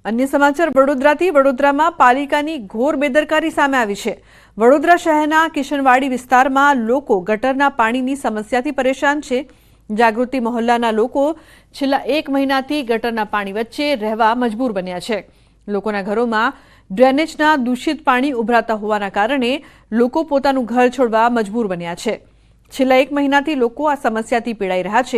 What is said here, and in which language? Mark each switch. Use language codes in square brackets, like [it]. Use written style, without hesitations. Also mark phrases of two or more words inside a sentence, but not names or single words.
[gu] અન્ય સમાચાર વડોદરાથી વડોદરામાં પાલિકાની ઘોર બેદરકારી સામે આવી છે। વડોદરા શહેરના કિશનવાડી વિસ્તારમાં લોકો गटરના પાણીની સમસ્યાથી પરેશાન છે। જાગૃતિ મહોલ્લાના લોકો છેલ્લા 1 મહિનાથી ગટરના પાણી વચ્ચે રહેવા મજબૂર બન્યા છે। લોકોના ઘરોમાં ડ્રેનેજના દૂષિત પાણી ઉભરાતા હોવાના કારણે લોકો પોતાનું ઘર છોડવા મજબૂર બન્યા છે। છેલ્લા 1 મહિનાથી લોકો આ સમસ્યાથી પીડાઈ રહ્યા છે।